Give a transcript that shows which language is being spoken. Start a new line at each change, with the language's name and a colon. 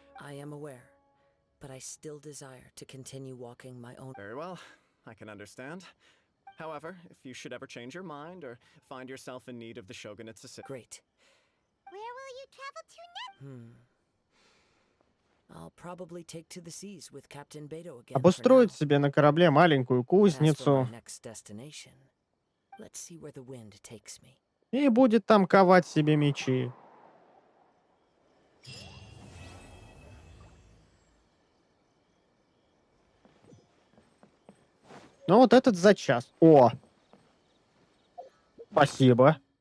English: I am aware, but I still desire to continue walking my own... Very well, I can understand. However, if you should ever change your mind or find yourself in need of the shogunate's assistance... Great. Where will you travel to next? I'll probably take to the seas with Captain Beto again.
Russian: Обустроить себе на корабле маленькую кузницу.
English: Let's see where the wind takes me.
Russian: И будет там ковать себе мечи. Ну вот этот за час. О! Спасибо.